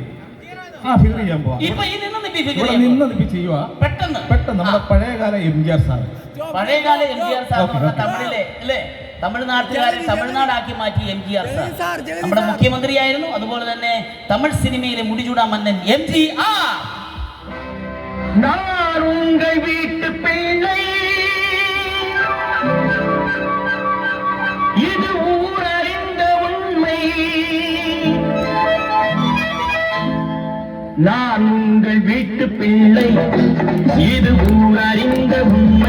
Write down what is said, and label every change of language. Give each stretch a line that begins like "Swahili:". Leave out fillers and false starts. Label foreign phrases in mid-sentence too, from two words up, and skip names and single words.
Malayalam: ഫിഗർ ചെയ്യാൻ പോവാം. പെട്ടെന്ന് നമ്മുടെ പഴയകാല MGR സാർ, തമിഴിലെ അല്ലേ, തമിഴ്നാട്ടുകാരെ തമിഴ്നാടാക്കി മാറ്റി MGR സാർ നമ്മുടെ മുഖ്യമന്ത്രിയായിരുന്നു. അതുപോലെ തന്നെ തമിഴ് സിനിമയിലെ മുടിചൂടാ മന്നൻ MGR.
Tamil: நான் உங்கள் வீட்டு பிள்ளை, இது ஊரறிந்த உண்மை. நான் உங்கள் வீட்டு பிள்ளை, இது ஊரறிந்த உண்மை.